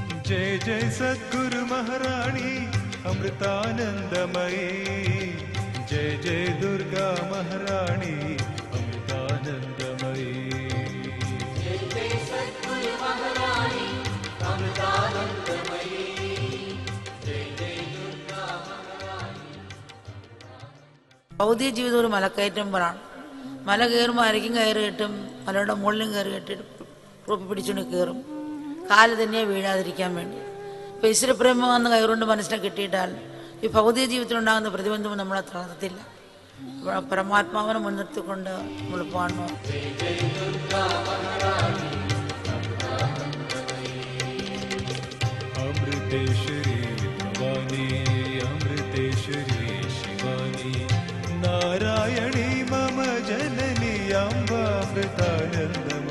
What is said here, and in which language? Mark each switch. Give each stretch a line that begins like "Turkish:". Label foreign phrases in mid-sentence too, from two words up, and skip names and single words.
Sanskrit: जय जय सद्गुरु महारानी अमृतानंदमयी, जय जय दुर्गा महारानी अमृतानंदमयी, जय जय सद्गुरु महारानी अमृतानंदमयी, जय जय दुर्गा महारानी.
Malayalam: ഭൗതിക ജീവിതം ഒരു മലക്കയറ്റമ്പറാണ്. മല കയറുമ്പോൾ അരയ്ക്കും കയറി കെട്ടും, മലയുടെ മുകളിലും കയറി കെട്ടിട്ട് പിടിച്ചുകൊണ്ട് കയറും, കാല് തന്നെ വീഴാതിരിക്കാൻ വേണ്ടി. ഇപ്പം ഈശ്വരപ്രേമം വന്ന് കയറുകൊണ്ട് മനസ്സിനെ കെട്ടിയിട്ടാൽ ഈ ഭൗതിക ജീവിതത്തിലുണ്ടാകുന്ന പ്രതിബന്ധവും നമ്മളെ തളർത്തത്തില്ല. പരമാത്മാവിനെ മുൻനിർത്തിക്കൊണ്ട് നമ്മൾ പാടണം.
Sanskrit: अमृतेश्वरी भवानी अमृतेश्वरी शिवानी नारायणी मम जननी अम्बामृतानंद